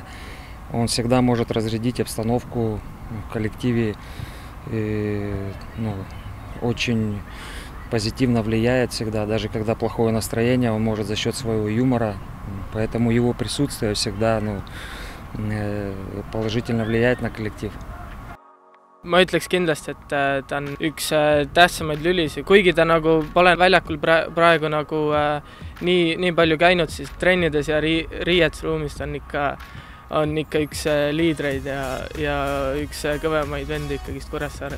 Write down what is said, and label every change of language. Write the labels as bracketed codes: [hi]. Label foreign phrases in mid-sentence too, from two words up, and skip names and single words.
[ru] Он всегда может разрядить обстановку в коллективе, очень позитивно влияет всегда, даже когда плохое настроение, он может за счет своего юмора, поэтому его присутствие всегда положительно влияет на коллектив. [et] Ma ütleks kindlasti, et ta on üks tähtsamaid lülisi, kuigi ta pole väljakul praegu nii palju käinud, siis trennides ja riietusruumist on ikka üks liidreid ja üks kõvemaid vendi ikkagist Kuressaares.